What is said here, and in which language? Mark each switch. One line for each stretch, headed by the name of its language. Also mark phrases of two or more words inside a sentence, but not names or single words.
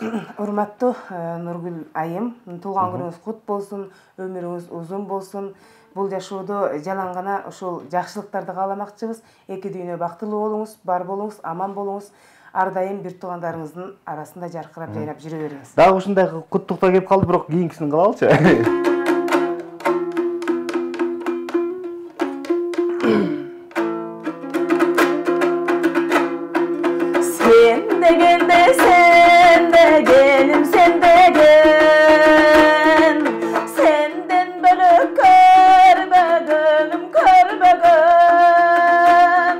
Kyrgyz: Урматтуу Нургүл айым, туулган күнүңүз кут болсун, өмүрүңүз узун болсун. Бул жашоодо жалаң гана ушул жакшылыктарды кааламакчыбыз. Эки дүйнө бактылуу болуңуз, бар болуңуз, аман болуңуз. Ар дайым бир туугандарыңыздын арасында жаркырап жайнап жүрө бериңиз. Дагы ушундай куттуктоо келип калды, бирок кийинкисин кылалычы. Сен дегенде сен дегеним сен деген, сенден бөлүк көрбөгөнүм көрбөгөн.